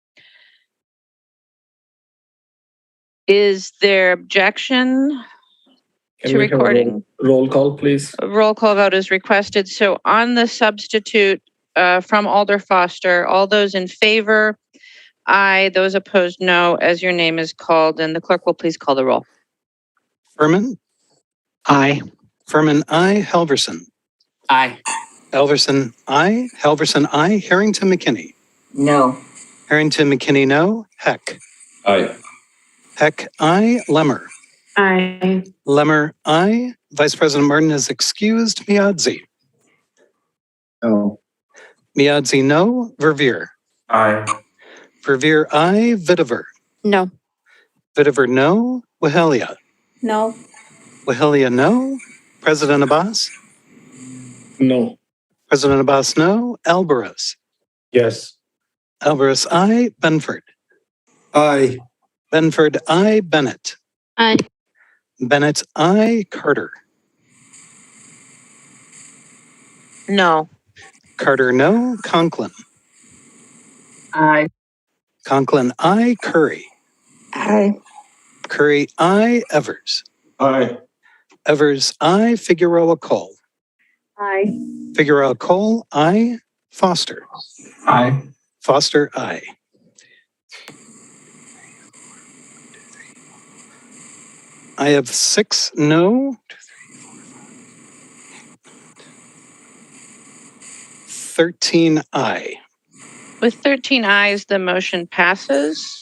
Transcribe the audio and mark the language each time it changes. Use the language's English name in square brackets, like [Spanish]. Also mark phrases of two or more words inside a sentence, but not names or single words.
[English] Is there objection to recording? Roll call, please. A roll call vote is requested. So on the substitute from Alder Foster, all those in favor, aye. Those opposed, no, as your name is called, and the clerk will please call the roll. Furman? Aye. Furman, aye. Helverson? Aye. Helverson, aye. Helverson, aye. Harrington McKinney? No. Harrington McKinney, no. Heck? Aye. Heck, aye. Lemmer? Aye. Lemmer, aye. Vice President Martin is excused. Miadzi? No. Miadzi, no. Verveer? Aye. Verveer, aye. Vitiver? No. Vitiver, no. Wahelia? No. Wahelia, no. President Abbas? No. President Abbas, no. Alvarez? Yes. Alvarez, aye. Benford? Aye. Benford, aye. Bennett? Aye. Bennett, aye. Carter? No. Carter, no. Conklin? Aye. Conklin, aye. Curry? Aye. Curry, aye. Evers? Aye. Evers, aye. Figueroa Cole? Aye. Figueroa Cole, aye. Foster? Aye. Foster, aye. I have 6 no. 13 aye. With 13 ayes, the motion passes.